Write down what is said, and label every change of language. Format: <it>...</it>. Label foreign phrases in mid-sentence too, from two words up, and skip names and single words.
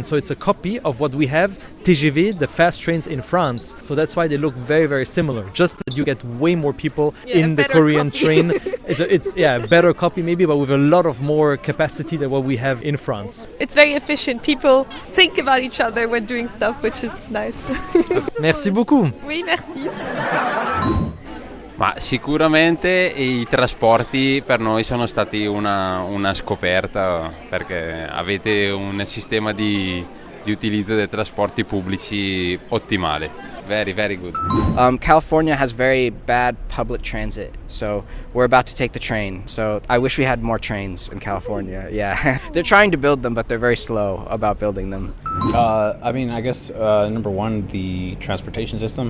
<en>So it's a copy of what we have, TGV, the fast trains in France. So that's why they look very, very similar. Just that you get way more people in the Korean train. It's better copy maybe, but with a lot of more capacity than what we have in France. It's very efficient. People think about each other when doing stuff, which is nice.</en> <fr>Merci beaucoup. Oui, merci.</fr> <it>Ma sicuramente i trasporti per noi sono stati una scoperta, perché avete un sistema di utilizzo dei trasporti pubblici ottimale.</it> <en>Very, very good. California has very bad public transit, so we're about to take the train. So I wish we had more trains in California. Yeah, they're trying to build them, but they're very slow about building them. I mean, I guess number one, the transportation system.</en>